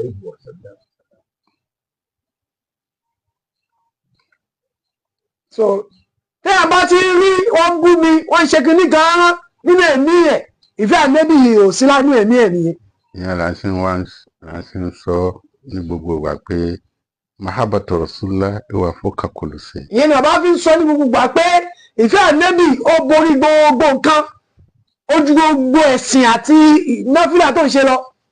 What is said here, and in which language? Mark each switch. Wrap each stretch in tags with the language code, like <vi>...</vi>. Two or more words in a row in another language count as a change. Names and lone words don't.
<yo>so tẹ́ a bá ti rí wọ́n bú mi wọ́n ṣe kinní kan nínú ẹ̀mí ẹ̀ ìfẹ́ ànábì ò sí lánú ẹ̀mí ẹ̀ nìyẹn. ìyẹn là ń ṣe ń sọ ní gbogbo ìgbà pé</yo> <ar>محبة رسول الله هي فوق كل شيء.</ar> <yo>ìyẹn ni bàbá fi ń sọ ní gbogbo ìgbà pé ìfẹ́ ànábì ó borí gbogbo nǹkan ó ju gbogbo ẹ̀sìn àti náfìlà tó ń ṣe lọ.</yo>